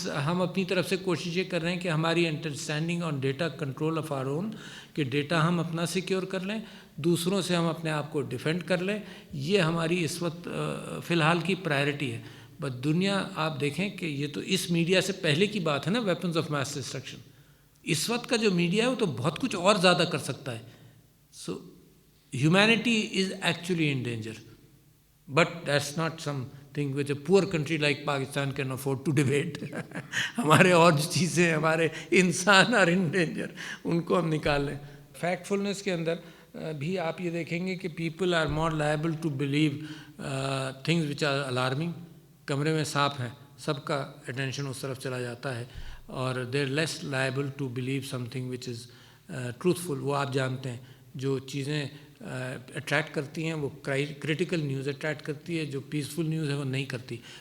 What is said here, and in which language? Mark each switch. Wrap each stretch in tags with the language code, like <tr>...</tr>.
<ur>ہم اپنی طرف سے کوشش یہ کر رہے ہیں کہ ہماری understanding</ur> <en>on data control of our own,</en> <ur>کہ ڈیٹا ہم اپنا سیکیور کر لیں, دوسروں سے ہم اپنے آپ کو ڈیفینڈ کر لیں. یہ ہماری اس وقت فی الحال کی پرائرٹی ہے. بٹ دنیا آپ دیکھیں کہ یہ تو اس میڈیا سے پہلے کی بات ہے نا, ویپنز آف میس ڈسٹرکشن. اس وقت کا جو میڈیا ہے وہ تو بہت کچھ اور زیادہ کر سکتا ہے.</ur> <en>So humanity is actually in danger, but that's not some thing which a poor country like Pakistan can afford to debate.</en> <ur>ہمارے اور جو چیزیں ہمارے انسان</ur> <en>are in danger,</en> <ur>ان کو ہم نکال لیں. فیکٹفلنس کے اندر بھی آپ یہ دیکھیں گے کہ</ur> <en>people are more liable to believe things which are alarming.</en> <ur>کمرے میں سانپ ہیں, سب کا attention اس طرف چلا جاتا ہے, اور</ur> <en>they are less liable to believe something which is truthful.</en> <ur>وہ آپ جانتے ہیں جو چیزیں اٹریکٹ کرتی ہیں وہ کریٹیکل نیوز اٹریکٹ کرتی ہے, جو پیسفل نیوز ہے وہ نہیں کرتی.</ur>